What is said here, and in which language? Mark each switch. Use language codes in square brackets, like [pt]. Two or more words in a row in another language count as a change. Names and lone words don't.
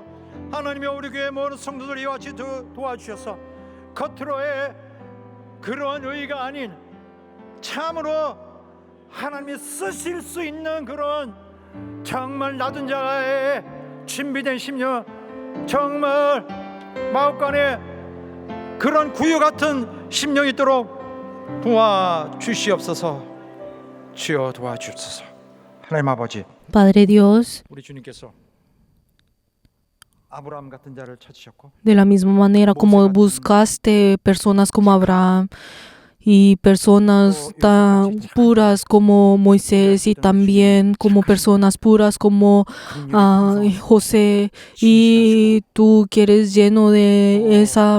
[ko] 하나님이 우리 교회 모든 성도들 이와 같이 도와주셔서 겉으로의 그러한 의가 아닌 참으로 하나님이 쓰실 수 있는 그런 정말 낮은 자의 준비된 심령, 정말 마음간에 그런 구유 같은 심령이 있도록 도와주시옵소서. 주여 도와주옵소서. 하나님 아버지, [es] Padre Dios, [ko] 우리 주님께서 아브라함 같은 자를 찾으셨고 [es] de la misma manera como buscaste personas como Abraham y personas tan puras como Moisés, y también como personas puras como José, y tú que eres lleno de esa